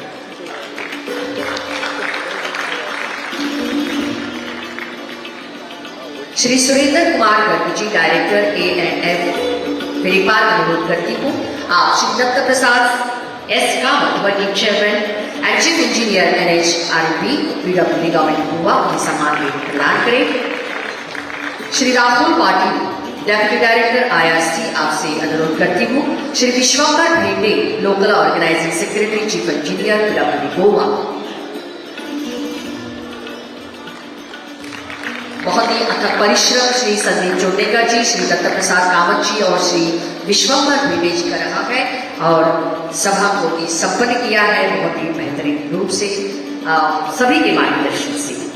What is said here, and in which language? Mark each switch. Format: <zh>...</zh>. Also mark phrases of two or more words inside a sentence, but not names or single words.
<hi>श्री सुरेंद्र कुमार गर्ग जी,</hi> <en>director ANF,</en> <hi>मेरी बार अनुरोध करती हूँ आप श्री दत्त प्रसाद S. कामत,</hi> <en>working chairman and chief engineer NHRP, PWD government</en> <hi>गोवा, उन्हें सम्मान भेंट प्रदान करें। श्री राहुल पाटिल,</hi> <en>deputy director IRC,</en> <hi>आपसे अनुरोध करती हूँ श्री विश्वंकर भेंडे,</hi> <en>local organising secretary chief engineer, PWD</en> <hi>गोवा। बहुत ही अथक परिश्रम श्री संदीप चोटेकर जी, श्री दत्त प्रसाद कामत जी और श्री विश्वंभर भेंडे जी का रहा है और सभा को भी संपन्न किया है बहुत ही बेहतरीन रूप से सभी के मार्गदर्शन से।</hi>